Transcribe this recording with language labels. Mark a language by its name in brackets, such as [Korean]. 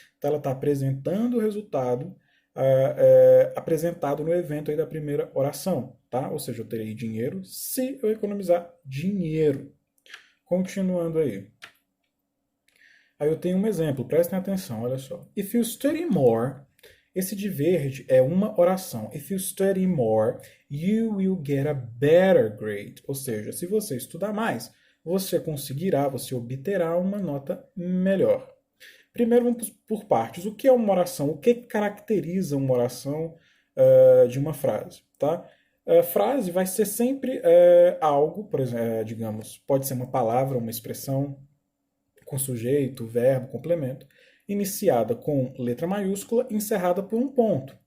[Portuguese] Então ela está apresentando o resultado apresentado no evento aí da primeira oração, tá? Ou seja, eu terei dinheiro se eu economizar dinheiro. Continuando aí. Aí eu tenho um exemplo, prestem atenção, olha só. [English] If you study more, [Portuguese] esse de verde é uma oração. [English] If you study more, you will get a better grade. [Portuguese] Ou seja, se você estudar mais, você conseguirá, você obterá uma nota melhor. Primeiro vamos por partes. O que é uma oração? O que caracteriza uma oração de uma frase? Tá? Frase vai ser sempre algo, por exemplo, digamos, pode ser uma palavra, uma expressão, com sujeito, verbo, complemento, iniciada com letra maiúscula, encerrada por um ponto.